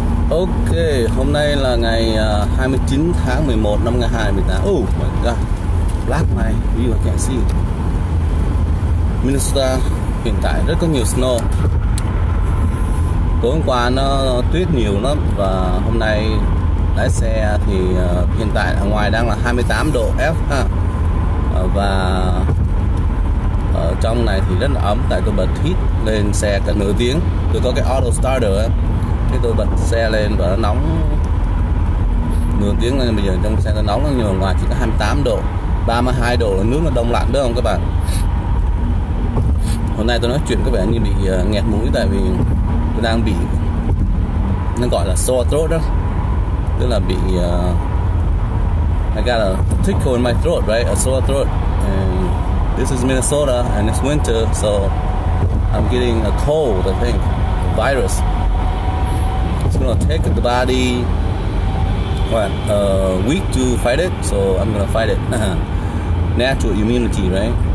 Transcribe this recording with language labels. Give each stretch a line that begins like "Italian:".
Vietnamese: Ok, hôm nay là ngày 29 tháng 11 năm 2018.
English: Oh my god, black my view, I can't see.
Vietnamese: Minnesota hiện tại rất có nhiều snow. Tối hôm qua nó tuyết nhiều lắm và hôm nay lái xe thì hiện tại ở ngoài đang là 28 độ F ha. Và ở trong này thì rất là ấm tại tôi bật heat lên xe cả nửa tiếng. Tôi có cái auto starter ấy. Cái tôi bật xe lên và nó nóng nửa tiếng nên bây giờ trong xe nó nóng lắm, nhưng mà ngoài chỉ có 28 độ, 32 độ là nước nó đông lạnh, đúng không các bạn? Hôm nay tôi nói chuyện có vẻ như bị nghẹt mũi tại vì tôi đang bị, nó gọi là sore throat đó, tức là bị
English: I got a tickle in my throat, right? A sore throat. And this is Minnesota and it's winter, so I'm getting a cold, I think, a virus. It's gonna take the body a week to fight it, so I'm gonna fight it. Natural immunity, right?